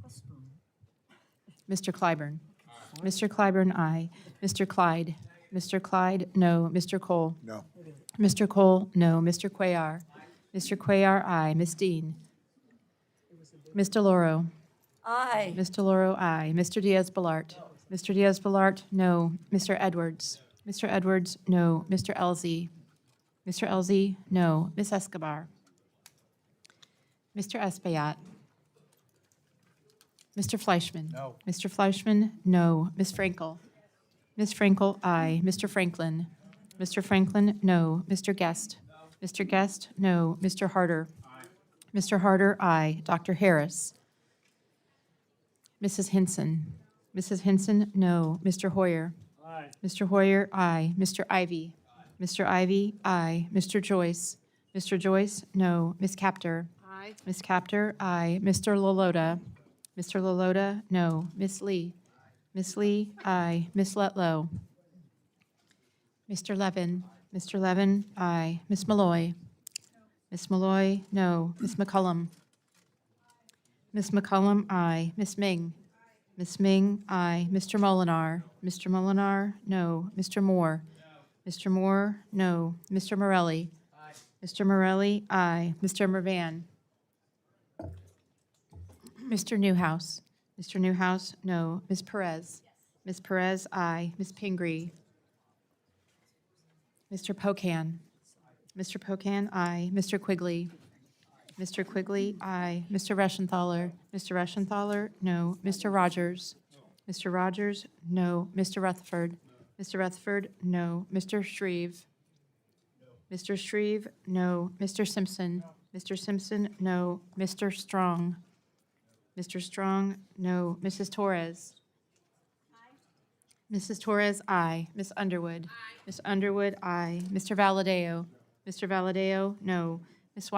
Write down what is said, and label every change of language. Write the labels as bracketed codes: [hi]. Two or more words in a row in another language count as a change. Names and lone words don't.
[en] Mr. Clyburn? Mr. Clyburn, aye. Mr. Clyde? Mr. Clyde, no. Mr. Cole? No. Mr. Cole, no. Mr. Cuellar? Mr. Cuellar, aye. Ms. Dean? Mr. Loro? Aye. Mr. Loro, aye. Mr. Diaz-Balart? Mr. Diaz-Balart, no. Mr. Edwards? Mr. Edwards, no. Mr. Elzey? Mr. Elzey, no. Ms. Escobar? Mr. Espaillat? Mr. Fleischman? No. Mr. Fleischman, no. Ms. Frankel? Ms. Frankel, aye. Mr. Franklin? Mr. Franklin, no. Mr. Guest? Mr. Guest, no. Mr. Harder? Mr. Harder, aye. Dr. Harris? Mrs. Hinson? Mrs. Hinson, no. Mr. Hoyer? Aye. Mr. Hoyer, aye. Mr. Ivy? Mr. Ivy, aye. Mr. Joyce? Mr. Joyce, no. Ms. Capter? Aye. Ms. Capter, aye. Mr. Lalota? Mr. Lalota, no. Ms. Lee? Ms. Lee, aye. Ms. Letlow? Mr. Levin? Mr. Levin, aye. Ms. Malloy? Ms. Malloy, no. Ms. McCullum? Ms. McCullum, aye. Ms. Ming? Ms. Ming, aye. Mr. Molinar? Mr. Molinar, no. Mr. Moore? Mr. Moore, no. Mr. Morelli? Mr. Morelli, aye. Mr. Mervan? Mr. Newhouse? Mr. Newhouse, no. Ms. Perez? Ms. Perez, aye. Ms. Pingree? Mr. Pocan? Mr. Pocan, aye. Mr. Quigley? Mr. Quigley, aye. Mr. Reschenthaler? Mr. Reschenthaler, no. Mr. Rogers? Mr. Rogers, no. Mr. Rutherford? Mr. Rutherford, no. Mr. Shreve? Mr. Shreve, no. Mr. Simpson? Mr. Simpson, no. Mr. Strong? Mr. Strong, no. Mrs. Torres? Mrs. Torres, aye. Ms. Underwood? Ms. Underwood, aye. Mr. Valadeo? Mr. Valadeo, no. Ms.